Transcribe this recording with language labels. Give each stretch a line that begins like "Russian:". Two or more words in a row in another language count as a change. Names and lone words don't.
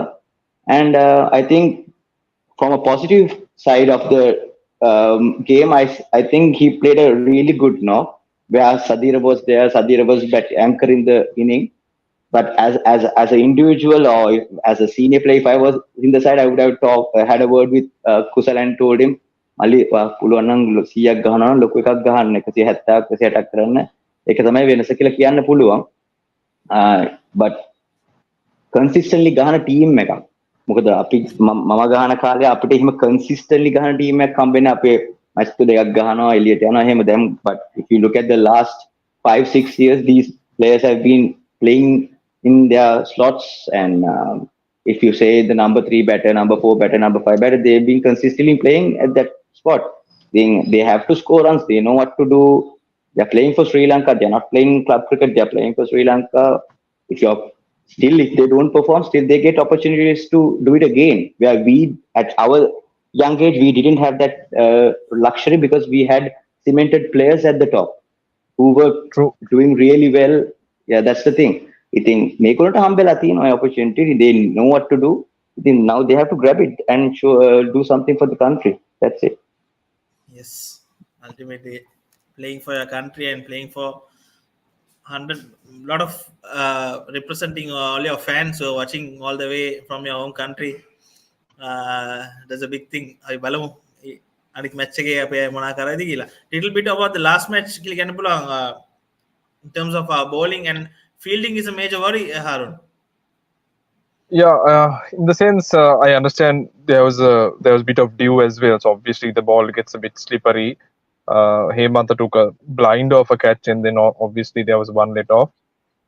English: And I think from a positive side of the game, I think he played a really good knock, where Sadira was there. Sadira was anchoring the inning. But as an individual or as a senior player, if I was in the side, I would have had a word with Kusal and told him, "Ali,
Sinhala: පුළුවන් නම් 100ක් ගහනවා නම් ලොකු එකක් ගහන්න, 170ක් 160ක් කරන්න. ඒක තමයි වෙනස කියලා කියන්න පුළුවන්."
English: But consistently
Sinhala: ගහන team එකක්. මොකද අපි මම ගහන කාලේ අපිට එහෙම consistently ගහන team එකක් හම්බෙන්නේ අපේ match දෙකක් ගහනවා එළියට යනවා එහෙම දැන්.
English: But if you look at the last 5-6 years, these players have been playing in their slots, and if you say the number 3 batter, number 4 batter, number 5 batter, they've been consistently playing at that spot. They have to score runs. They know what to do. They're playing for Sri Lanka. They're not playing club cricket. They're playing for Sri Lanka. If they don't perform, still they get opportunities to do it again. Where we, at our young age, we didn't have that luxury, because we had cemented players at the top who were doing really well. Yeah, that's the thing. I think
Sinhala: මේගොල්ලන්ට හම්බෙලා තියෙන ඔය
English: opportunity, they know what to do. I think now they have to grab it and do something for the country. That's it. Yes, ultimately playing for your country and playing for 100, lot of representing all your fans who are watching all the way from your own country. That's a big thing.
Sinhala: අපි බලමු අනිත් match එකේ අපේ මොනා කරයිද කියලා.
English: Little bit about the last match
Sinhala: කියලා කියන්න පුළුවන්.
English: In terms of bowling and fielding is a major worry, Harun. Yeah, in the sense, I understand there was a bit of dew as well. So obviously the ball gets a bit slippery. Hemanta took a blind off a catch, and then obviously there was one let off.